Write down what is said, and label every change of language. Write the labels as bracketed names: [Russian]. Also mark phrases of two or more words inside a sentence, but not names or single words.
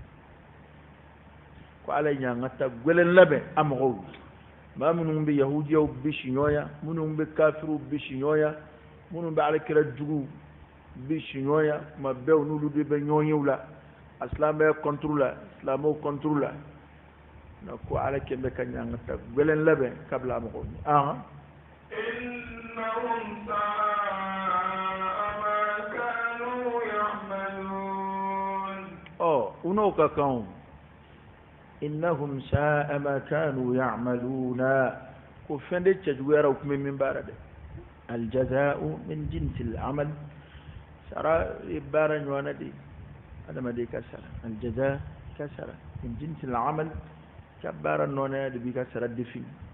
[Bambara] ko ala ye ɲangata gɛlɛn labɛn a mɔgɔw ye maa minnu bɛ yahudiyaw bisi ɲɔgɔnya minnu bɛ kafiriw bisi ɲɔgɔnya minnu bɛ alakira juguw bi siɲɔya kuma bɛɛ u n'olu de bɛ ɲɔgɔn ye u la a silamɛya kɔnturu la silamɛw kɔnturu la na ko ala kɛn bɛ ka ɲangata gɛlɛn labɛn ka bila mɔgɔw ɲɛ [Arabic] إنهم ساء ما كانوا يعملون [Bambara] uno ka kan [Arabic] إنهم ساء ما كانوا يعملون [Bambara] ko fɛn de cɛjuguyara u kun bɛ min baara dɛ [Arabic] الجزاء من جنس العمل [Bambara] sara baara ɲɔgɔnna de adamaden ka sara aljaza ka sara [Arabic] من جنس العمل [Bambara] ka baara nɔnɛ de b'i ka sara defi